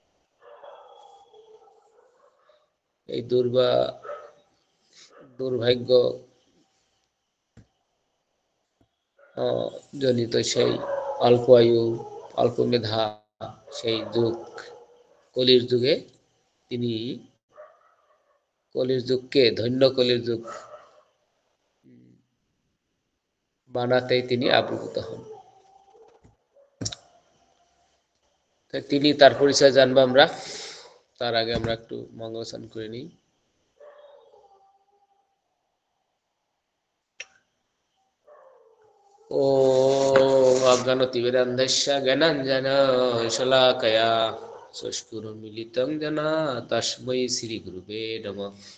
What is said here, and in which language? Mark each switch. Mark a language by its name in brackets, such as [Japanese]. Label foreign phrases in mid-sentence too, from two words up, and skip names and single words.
[Bangla] এই দুর্ভাগ্য জনিত সেই অল্প আয়ু, অল্প মেধা, সেই যুগ, কলির যুগে তিনি কলির যুগকে ধন্য কলির যুগ বানাতেই তিনি আবির্ভূত হন। তিনি তার পরিচয় জানবো আমরা। তার আগে আমরা একটু মঙ্গলস্নান করে নিই। [Sanskrit] ॐ अज्ञानतिमिरान्धस्य ज्ञानाञ्जनशलाकया चक्षुरुन्मीलितं येन तस्मै श्रीगुरुवे नमः।